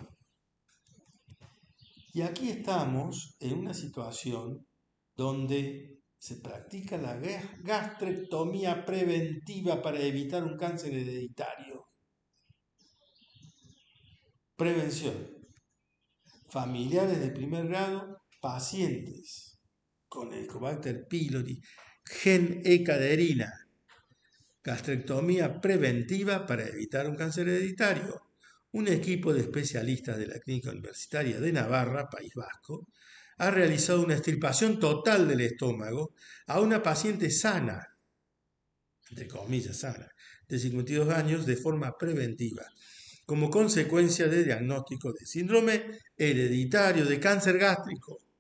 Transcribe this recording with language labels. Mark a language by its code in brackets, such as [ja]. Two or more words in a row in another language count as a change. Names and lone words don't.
[es] Y aquí estamos en una situación donde se practica la gastrectomía preventiva para evitar un cáncer hereditario. Prevención. Familiares de primer grado, pacientes con Helicobacter pylori, gen E. caderina, gastrectomía preventiva para evitar un cáncer hereditario. Un equipo de especialistas de la Clínica Universitaria de Navarra, País Vasco, ha realizado una extirpación total del estómago a una paciente sana, entre comillas sana, de 52 años de forma preventiva, como consecuencia de diagnóstico de síndrome hereditario de cáncer gástrico.